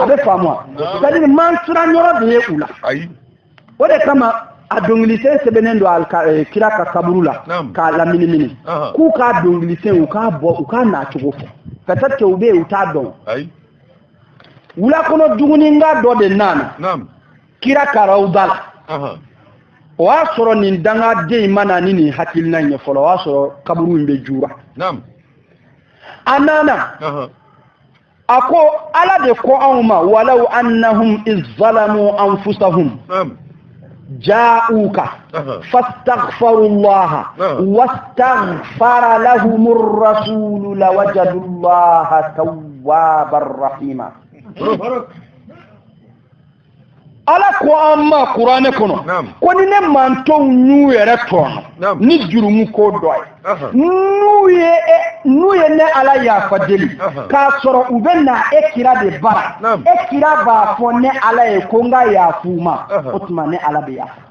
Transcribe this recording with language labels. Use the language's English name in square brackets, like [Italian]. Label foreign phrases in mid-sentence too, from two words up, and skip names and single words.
[Bambara] bɛ faamu wa [French] c'est-à-dire [Bambara] mansuran yɔrɔ de ye u la o de kama a dɔnkilisen sɛbɛnnen don kira ka kaburu la k'a laminimini k'u k'a dɔnkilisen u k'a bɔ u k'a nacogo fɔ [French] peut-être que [Bambara] u bɛ yen u t'a dɔn wulakɔnɔ duguninga dɔ de nana kira karawuda la o y'a sɔrɔ nin dangaden in mana ni nin hakilina ɲɛ fɔlɔ o y'a sɔrɔ kaburu in bɛ jura a nana a ko ala de ko anw ma [Arabic] ولو أنهم إذ ظلموا أنفسهم جاءوك فاستغفروا الله واستغفر لهم الرسول لوجدوا الله توابا رحيما [Bambara] ala ko an ma kuranɛ kɔnɔ ko ni ne mantonw n'u yɛrɛ tɔɔnɔ ni jurumu ko dɔ ye n'u ye ne ala yafa deli k'a sɔrɔ u bɛ na e kira de bara e kira b'a fɔ ne ala ye ko n ka yafa u ma o tuma ne ala bɛ